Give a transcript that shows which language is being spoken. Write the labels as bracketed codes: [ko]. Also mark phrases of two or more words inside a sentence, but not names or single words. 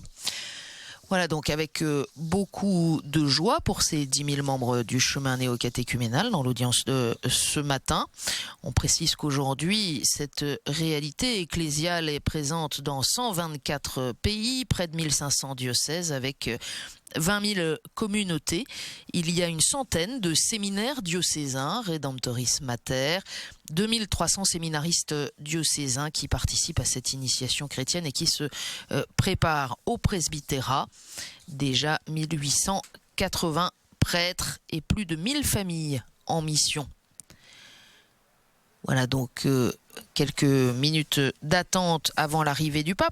[fr] Voilà donc avec beaucoup de joie pour ces 10 000 membres du chemin néo-catéchuménal dans l'audience de ce matin. On précise qu'aujourd'hui, cette réalité ecclésiale est présente dans 124 pays, près de 1500 diocèses avec 20 000 communautés. Il y a une centaine de séminaires diocésains, Redemptoris Mater, 2300 séminaristes diocésains qui participent à cette initiation chrétienne et qui se préparent au presbytérat. Déjà 1880 prêtres et plus de 1000 familles en mission. Voilà donc quelques minutes d'attente avant l'arrivée du pape.